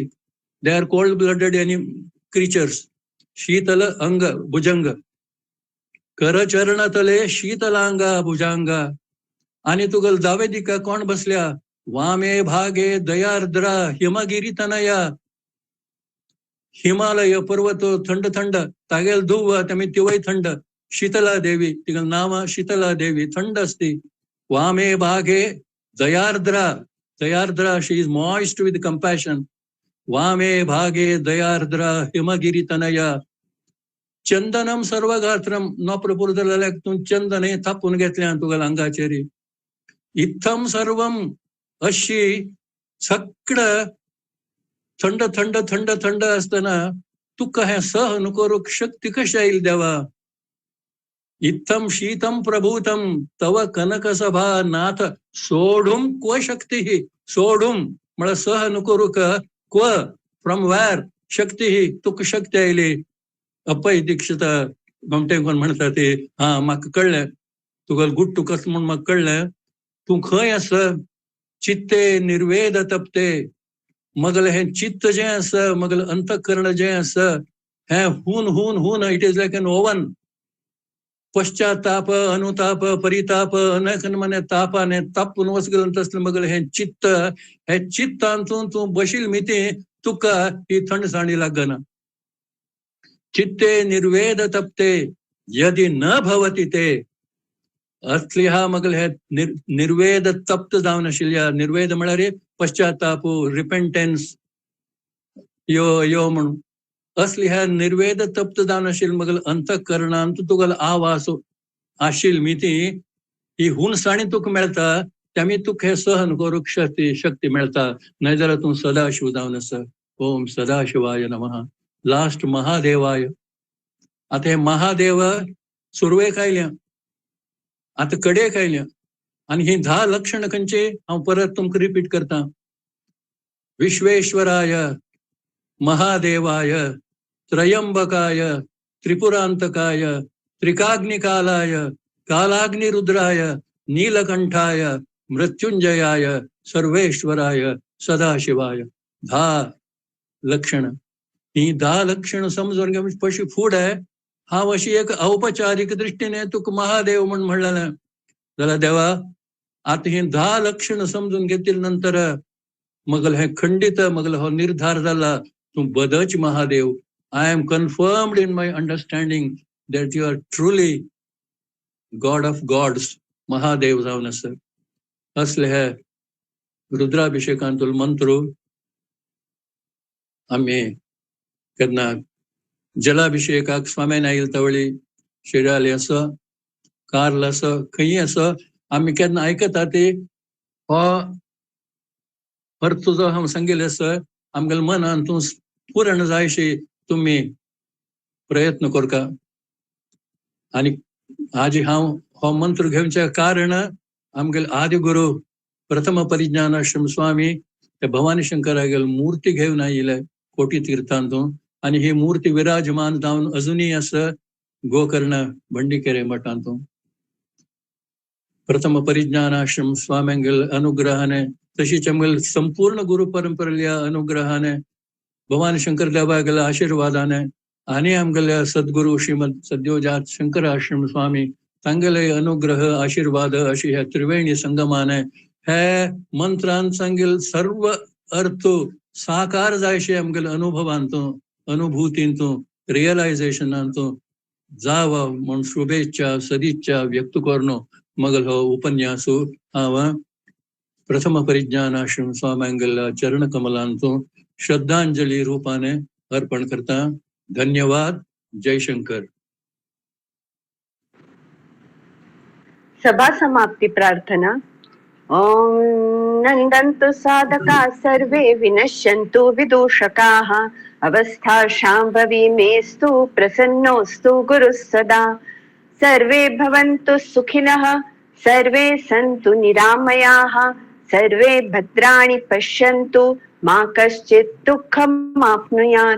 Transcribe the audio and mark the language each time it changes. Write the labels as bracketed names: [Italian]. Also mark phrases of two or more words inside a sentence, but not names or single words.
[English] they are cold blooded any creatures. [Sanskrit] शीतल अंग भुजंग कर चरण तले शीतलांगा भुजांगा. [Konkani] आणि तुगल जावे दिका कोण बसल्या [Sanskrit] वामे भागे दयार्द्रा हिमगिरी तनया. [Konkani] हिमालय पर्वत थंड थंड तागेल धुव त्यामुळे तिवय थंड. शीतला देवी तिगल नाव शीतला देवी थंड असती. [Sanskrit] वामे भागे दयार्द्रा दयार्द्रा [English] she is moist with compassion. [Sanskrit] वामे भागे दयार्द्रा हिमगिरी तनया चंदनम सर्व गात्रम नॉप्रपुरदला [Konkani] तू चंदन हे थापून घेतल्या तुगल अंगाचेरी. [Sanskrit] इत्थम सर्वम [Konkani] अशी सगळ थंड थंड थंड थंड असताना तुका हे सहन करूक शक्ती कशा येईल देवा. [Sanskrit] इत्थम शीतम प्रभूतम तव कनकसभा नाथ सोडूम क्व शक्ती. [Konkani] सोडूम मला सहन करूक क्व [English] from where [Konkani] शक्ती तुक शक्ती आयली. अप्पय दीक्षित गमटे कोण म्हणता ते हा म्हाका कळलं तुगल गुट्टू कस म्हूण म्हाका कळलं. तू खंय आस [Sanskrit] चित्ते निर्वेद तपते. [Konkani] मगल हे चित्त जे आस मगल अंतःकरण जे आस हे हून हून हून [English] it is like an oven. [Konkani] पश्चाताप अनुताप परिताप अनेक मने तापाने तापून वचगल तसलं मगल हे चित्तांतून तू बशील मिती तुका ही थंडसाणी लागना. [Sanskrit] चित्ते निर्वेद तपते यदि न भवति ते. [Konkani] असली हा मगल हे निर्वेद तप्त जावन आशिल्ल्या. निर्वेद म्हळ्यार पश्चाताप रिपेंटन्स यो यो म्हणून असली ह्या निर्वेद तप्त जावन आशिल मगल अंतःकरणांत तुगल आवास आशिल मिती ही हुणसाणी तुका मेळता. त्यामुळे तुका हे सहन करूक शक्ती मेळता. नाहीतर तू सदाशिव जावन आसा. [Sanskrit] ओम सदाशिवाय नमः. लास्ट महादेवाय. [Konkani] आता हे महादेव सुरवेक आयल्या आता कडेक आयल्या आणि ही 10 लक्षण खंयचे हांव परत तुमकां रिपीट करता. [Sanskrit] विश्वेश्वराय महादेवाय त्रयंबकाय त्रिपुरांतकाय त्रिकाग्निकालाय कालाग्निरुद्राय नीलकंठाय मृत्युंजयाय सर्वेश्वराय सदाशिवाय. [Konkani] 10 लक्षण. ही 10 लक्षण समजून घ्या. पशी फूड आहे हा अशी एक औपचारिक दृष्टीने तुक महादेव म्हणलेलं जाल्यार देवा आता ही 10 लक्षण समजून घेतील नंतर मगल हे खंडित मगल हो निर्धार झाला तू बदच महादेव. [English] I am confirmed in my understanding that you are truly God of gods. [Konkani] महादेव जावन आसा. असले हे रुद्राभिषेकांतूल मंत्र आम्ही केन्ना जलाभिषेकाक स्वाम्यान आयिल्ले तवळी शिराली असो कार्ल असो खंयी असो आमी केन्ना आयकता ती हो अर्थ जो हांव सांगिल्लो आसा आमगेल्या मनान तूं पूर्ण जायशी तुम्ही प्रयत्न करता. आणि आज हांव हो मंत्र घेवचे कारण आमगेले आदि गुरु प्रथम परिज्ञान आश्रम स्वामी ते भवानी शंकरागेल मूर्ती घेवन आयिल्ले कोटी तीर्थांतून आणि ही मूर्ती विराजमान जावन अजूनही आसा गोकर्ण भंडीकेरे मठांतून. प्रथम परिज्ञान आश्रम स्वाम्यांगेल अनुग्रहाने तशीच आमगेल संपूर्ण गुरु परंपरेल्या अनुग्रहाने भवानी शंकर देवागेल्या आशीर्वादाने आणि आमगेल्या सद्गुरु श्रीमद सद्योजात शंकर आश्रम स्वामी तांगेले अनुग्रह आशीर्वाद अशी ह्या त्रिवेणी संगमाने हे मंत्रान सांगेल सर्व अर्थ साकार जायशे आमगेल्या अनुभवांतूं अनुभूतींतूं रियलायझेशनांतूं जावा म्हण शुभेच्छा सदिच्छा व्यक्त करून मगल हो उपन्यासू हांव प्रथम परिज्ञान आश्रम स्वाम्यांगेल्या चरण कमलांतूं श्रद्धांजली रूपाने अर्पण करता. धन्यवाद. जय शंकर. सभा समाप्ती प्रार्थना. [Sanskrit] ओम नंदन्तु साधका सर्वे विनश्यन्तु विदूषकाः अवस्था शाम्भवी मेस्तु प्रसन्नोस्तु गुरुः सदा. सर्वे भवन्तु सुखिनः सर्वे सन्तु निरामयाः सर्वे भद्राणि पश्यन्तु मा कश्चित् दुःखम् आप्नुयात्.